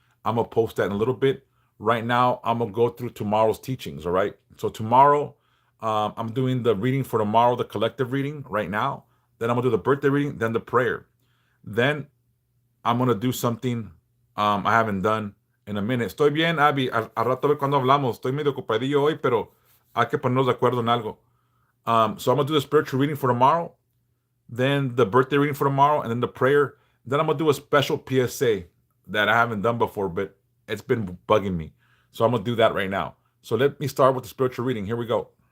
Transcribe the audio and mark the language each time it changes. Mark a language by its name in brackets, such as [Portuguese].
[English] I'm gonna post that in a little bit. Right now, I'm gonna go through tomorrow's teachings. All right. So tomorrow, I'm doing the reading for tomorrow, the collective reading right now. Then I'm gonna do the birthday reading, then the prayer. Then I'm gonna do something I haven't done in a minute. [Spanish] Estoy bien, Abby. Al rato a ver cuando hablamos. Estoy medio ocupadillo hoy, pero hay que ponernos de acuerdo en algo. [English] So I'm gonna do the spiritual reading for tomorrow, then the birthday reading for tomorrow, and then the prayer. Then I'm gonna do a special PSA that I haven't done before, but it's been bugging me. So I'm gonna do that right now. So let me start with the spiritual reading. Here we go.